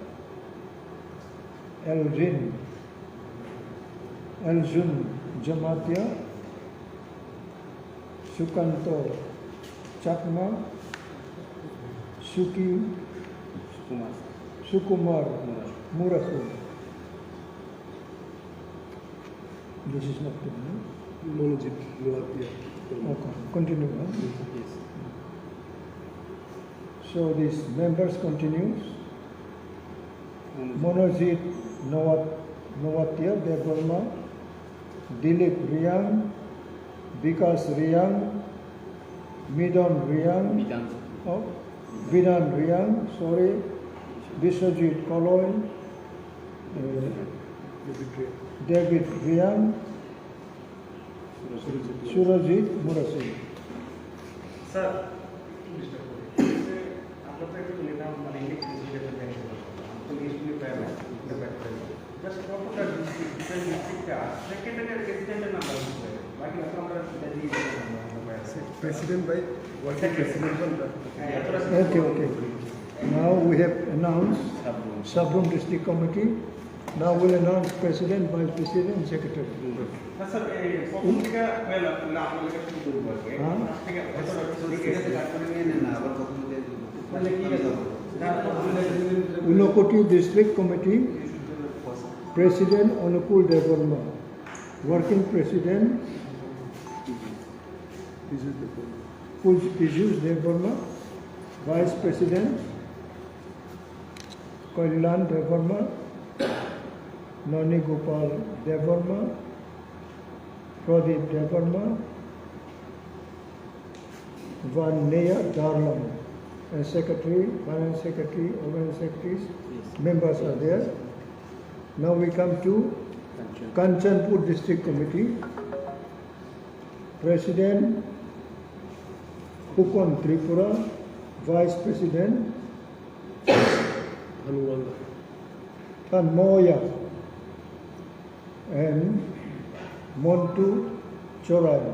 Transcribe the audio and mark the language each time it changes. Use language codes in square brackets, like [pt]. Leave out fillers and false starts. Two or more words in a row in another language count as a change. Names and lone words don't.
[en] Aljun Jamatia, Sukanto Chakma, Sukumar Murasu. This is not good, no? Monojit Noatia. Okay, continue. Huh? Yes. So these members continues. Monojit Noatia Devarma, Dilip Riyang, Vikas Riyang, Midan Riyang, Vidan Riyang, sorry, Biswajit Koloy, David Riyang, Surajit Murasi. [hi] Sir, आप लोग तो लेना मानेंगे किसी के लिए तो लिस्ट में पहले [en] just go to the different district secretary assistant number [hi] बाकी अपना number [en] President by working president. Okay. Now we have announced Sabroom District Committee. Now we'll announce President, Vice President, and Secretary. [hi] सर फोन का वेल ना आप लोग के दूर बोल के हाँ? ठीक है [en] Unakoti District Committee, President Anukul Devarma, Working President Pijus Devarma, Vice President Kailan Devarma, Nani Gopal Devarma, Pradeep Devarma, Vanneya Darlam, and Secretary, Finance Secretary, Organizing Secretaries, members are there. Now we come to Kanchanpur District Committee, President Pukon Tripura, Vice President Tanmoya, and Montu Chorai.